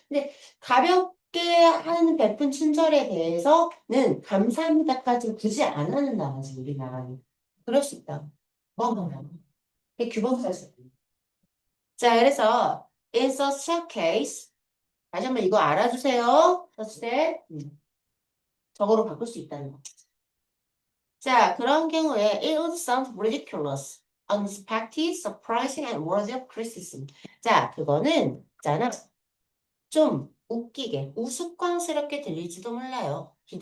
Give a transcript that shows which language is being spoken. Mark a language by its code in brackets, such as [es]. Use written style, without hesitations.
[ko] 근데 가볍게 하는 베푼 친절에 대해서는 감사합니다까지 굳이 안 하는 나라지, 우리나라는. 그럴 수 있다. 뭐, 그게 규범사실. 자, 그래서 [en] in such a case [ko] 다시 한번 이거 알아주세요. such that 저거로 바꿀 수 있다는 거. 자, 그런 경우에 [en] it would sound ridiculous, unexpected, surprising, and worthy of criticism. [ko] 자, 그거는 있잖아. 좀 웃기게, 우스꽝스럽게 들릴지도 몰라요.